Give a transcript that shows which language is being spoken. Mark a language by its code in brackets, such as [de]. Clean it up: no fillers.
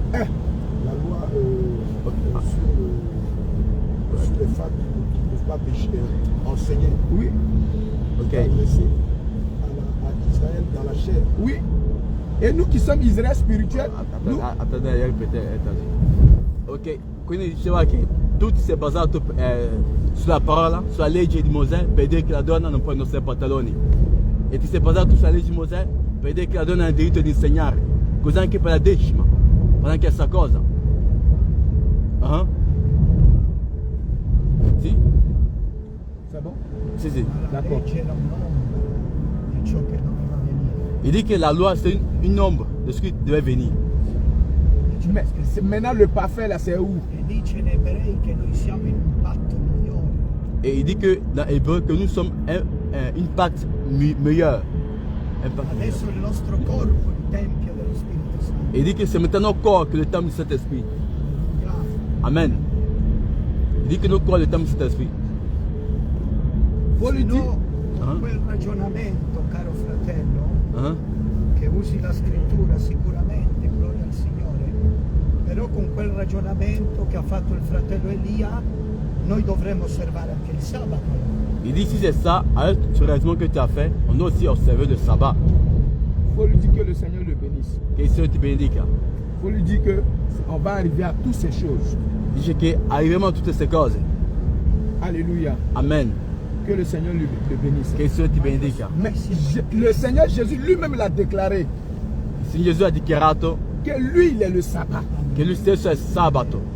[fr] Hein? La loi sur les femmes qui ne peuvent pas enseigner. Oui. Ok. est adressé à Israël dans la chair. Oui. Et nous qui sommes Israël spirituel, nous, Attendez, attendez. [it] Ok, quindi diceva che tutto si è basato sulla parola, sulla legge di Mosè per dire che la donna non può indossare pantaloni. E ti sei basato sulla legge di Mosè per dire che la donna ha il diritto di insegnare. Così anche per la decima, fa anche questa cosa. Sì? [fr] c'est bon? [it] Sì, sì. Ma la D'accordo. legge era un'ombra di ciò che doveva venire. [fr] Il dit que la loi c'est une ombre de ce qui devait venir. Mais maintenant le parfait là c'est où? [it] E dice in Ebrei che noi siamo in un patto migliore. [fr] Et il dit que dans Hébreu que nous sommes une pacte meilleure. Un pacte meilleur. [it] Adesso il nostro corpo è il tempio dello Spirito Santo. [fr] Et il dit que c'est maintenant nos corps que le temple du Saint-Esprit. Bravo. Amen. Il dit que nos corps le temple du Saint-Esprit. Faut lui [it] Se [fr] dire. [it] no, con quel ragionamento, caro fratello, [fr] Hein? [it] che usi la scrittura sicuramente, gloria al Signore, però con quel ragionamento che ha fatto il fratello Elia, noi dovremmo osservare anche il sabato. [fr] Il dit si c'est ça, avec ce raisonnement que tu as fait, on doit aussi observer le sabbat. Faut lui dire que le Seigneur le bénisse. Que le Seigneur te bénisse. Faut lui dire que on va arriver à toutes ces choses. Il dit que [it] arriveremo a tutte queste cose. [fr] Alléluia. Amen. Que le Seigneur le bénisse. Que le Seigneur te bénisse. Mais le Seigneur Jésus lui-même l'a déclaré [it] Il Signore Gesù ha dichiarato [fr] que lui il est le sabbat. [it] che lui stesso è il sabato.